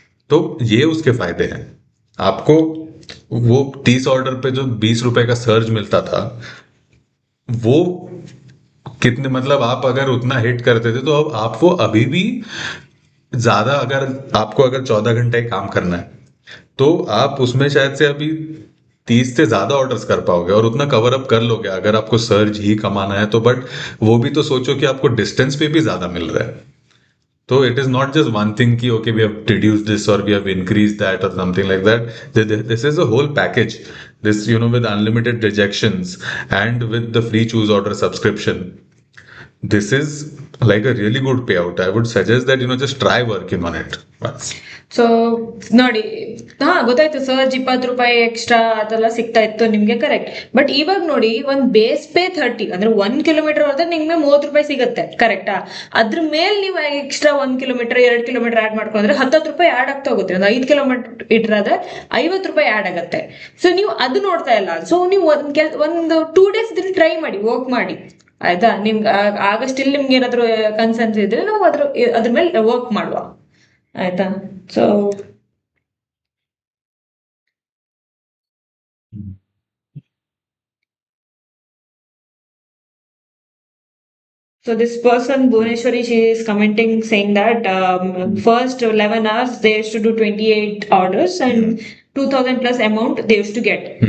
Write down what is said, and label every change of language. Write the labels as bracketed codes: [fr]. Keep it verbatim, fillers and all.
[hi] तो ये उसके फायदे हैं। आपको वो तीस ऑर्डर पे जो बीस रुपए का सर्ज मिलता था वो कितने, मतलब आप अगर उतना हिट करते थे तो अब आप वो अभी भी ज्यादा, अगर आपको अगर चौदह घंटे काम करना है तो आप उसमें शायद से अभी तीस से ज्यादा ऑर्डर्स कर पाओगे और उतना कवर अप कर लोगे अगर आपको सर्ज ही कमाना है तो। बट वो भी तो सोचो कि आपको डिस्टेंस पे भी ज्यादा मिल रहा है, [en] तो it is not just one thing कि okay we have reduce this और we have increase that और something like that. This is a whole package, this you know, with unlimited rejections and with the free choose order subscription, this is like a really good payout. I would suggest that you know just try working on it once. [kn] So ನೋಡಿ, ಹಾ ಗೊತ್ತಾಯ್ತು, ಸರ್ಜ್ ಇಪ್ಪತ್ತು ರೂಪಾಯಿ extra ಅದೆಲ್ಲ ಸಿಗ್ತಾ ಇತ್ತು ನಿಮ್ಗೆ, correct. But ಇವಾಗ ನೋಡಿ, ಒಂದ್ ಬೇಸ್ ಪೇ ಥರ್ಟಿ ಅಂದ್ರೆ ಒಂದ್ ಕಿಲೋಮೀಟರ್ ಹೋದ್ರೆ ನಿಮ್ಗೆ ಮೂವತ್ತು ರೂಪಾಯಿ ಸಿಗುತ್ತೆ, ಕರೆಕ್ಟಾ? ಅದ್ರ ಮೇಲೆ ನೀವು ಎಕ್ಸ್ಟ್ರಾ ಒಂದ್ ಕಿಲೋಮೀಟರ್ ಎರಡು ಕಿಲೋಮೀಟರ್ ಆಡ್ ಮಾಡ್ಕೊಂಡ್ರೆ ಹತ್ತತ್ತು ರೂಪಾಯಿ ಆಡ್ ಆಗ್ತಾ ಹೋಗುತ್ತೆ. ಒಂದು ಐದು ಕಿಲೋಮೀಟರ್ ಆದ್ರೆ ಐವತ್ತು ರೂಪಾಯಿ ಆಡ್ ಆಗುತ್ತೆ. ಸೊ ನೀವು ಅದು ನೋಡ್ತಾ ಇಲ್ಲ. ಸೊ ನೀವು ಒಂದ್ ಕೆಲ್ ಒಂದು ಟೂ ಡೇಸ್ ಇದ್ರಲ್ಲಿ ಟ್ರೈ ಮಾಡಿ, ವರ್ಕ್ ಮಾಡಿ, ಆಯ್ತಾ? ನಿಮ್ಗೆ ಆಗ ಸ್ಟಿಲ್ ನಿಮ್ಗೆ ಏನಾದ್ರು ಕನ್ಸರ್ನ್ಸ್ ಇದ್ರೆ ನಾವು ಅದ್ರ ಅದ್ರ ಮೇಲೆ ವರ್ಕ್ ಮಾಡುವ, ಆಯ್ತಾ? [en] So So this person, Bhuneshwari, she is commenting saying that um, first eleven hours they used to do twenty-eight orders and two thousand plus amount they used to get.